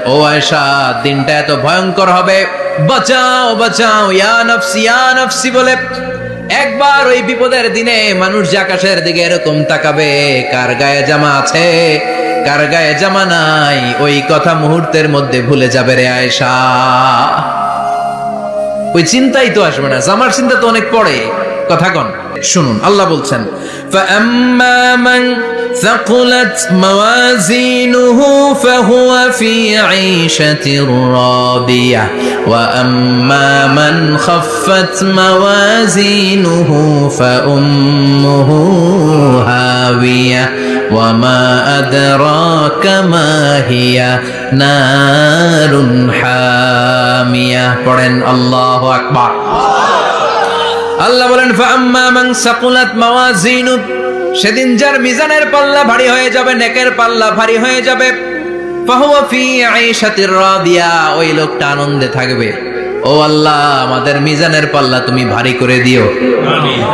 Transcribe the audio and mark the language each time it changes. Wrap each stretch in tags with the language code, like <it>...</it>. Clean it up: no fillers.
<bn>ও আয়েশা, দিনটা এত ভয়ঙ্কর হবে, বাঁচাও বাঁচাও, ইয়া নফসি বলে একবার ওই বিপদের দিনে মানুষ যে আকাশের দিকে এরকম তাকাবে, কার গায়ে জামা আছে কার গায়ে জামা নাই, ওই কথা মুহূর্তের মধ্যে ভুলে যাবে রে আয়েশা। ওই চিন্তাই তো আসবে না, জামার চিন্তা তো অনেক পরে। কথা কন, শুনুন, আল্লাহ বলছেন,</bn> <ar>فَأَمَّا مَنْ ثَقُلَتْ مَوَازِينُهُ فَهُوَ فِي عِيشَةٍ رَاضِيَةٍ وَأَمَّا مَنْ خَفَّتْ مَوَازِينُهُ فَأُمُّهُ هَاوِيَةٌ وَمَا أَدْرَاكَ مَا هِيَ نَارٌ حَامِيَةٌ।</ar> <bn>পড়েন আল্লাহু আকবার। আল্লাহ বলেন, ফাআম্মা মান সাকুলাত মাওয়াজিনু, সেদিন যার মিজানের পাল্লা ভারী হয়ে যাবে, নেকের পাল্লা ভারী হয়ে যাবে, ফাহুয়া ফি আইশাতির রাদিয়া, ওই লোকটা আনন্দে থাকবে। ও আল্লাহ, আমাদের মিজানের পাল্লা তুমি ভারী করে দিও, আমিন।</bn>